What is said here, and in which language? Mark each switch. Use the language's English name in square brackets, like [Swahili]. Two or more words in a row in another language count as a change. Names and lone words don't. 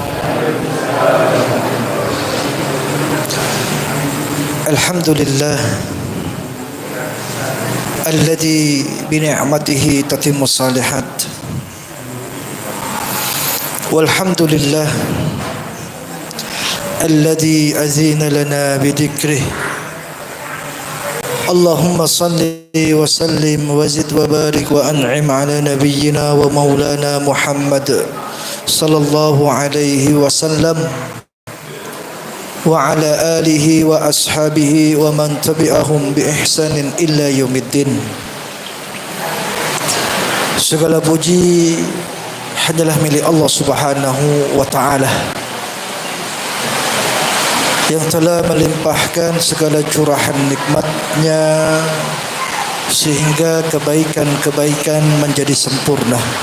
[Arabic] الحمد لله الذي بنعمته تتم الصالحات. والحمد لله الذي زين لنا بذكره. اللهم صل وسلم وزد وبارك وأنعم على نبينا ومولانا محمد صلى الله عليه وسلم وعلى آله وأصحابه ومن تبعهم بإحسان إلى يوم الدين. [Indonesian] Segala puji hanyalah milik Allah [Arabic] سبحانه وتعالى [Indonesian] yang telah melimpahkan segala curahan nikmat-Nya sehingga kebaikan-kebaikan menjadi sempurna.